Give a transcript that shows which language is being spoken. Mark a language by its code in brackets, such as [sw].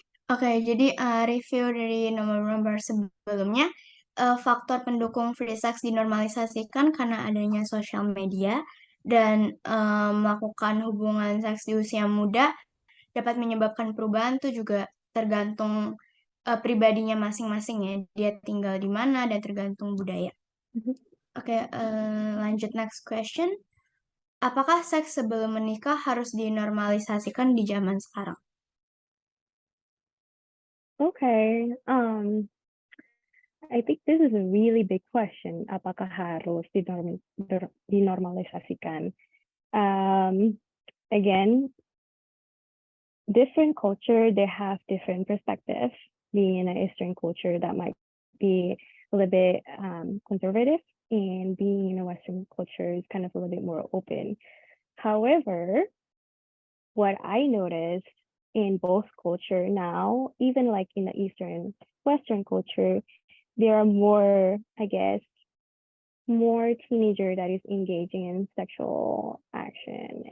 [id] Oke, jadi review dari nomor-nomor sebelumnya, faktor pendukung free sex dinormalisasikan karena adanya sosial media dan melakukan hubungan seks di usia muda dapat menyebabkan perubahan tuh juga tergantung pribadinya masing-masing ya, dia tinggal di mana dan tergantung budaya. Oke, lanjut [en] next question. [id] Apakah seks sebelum menikah harus dinormalisasikan di zaman sekarang? [en] Okay. I think this is a really big question. [id] Apakah harus dinormalisasikan? [en] Again, different culture, they have different perspectives. Being in an Eastern culture, that might be a little bit conservative, and being in a Western culture is kind of a little bit more open. However, what I noticed in both culture now, even like in the Eastern, Western culture, there are more, I guess, more teenager that is engaging in sexual action.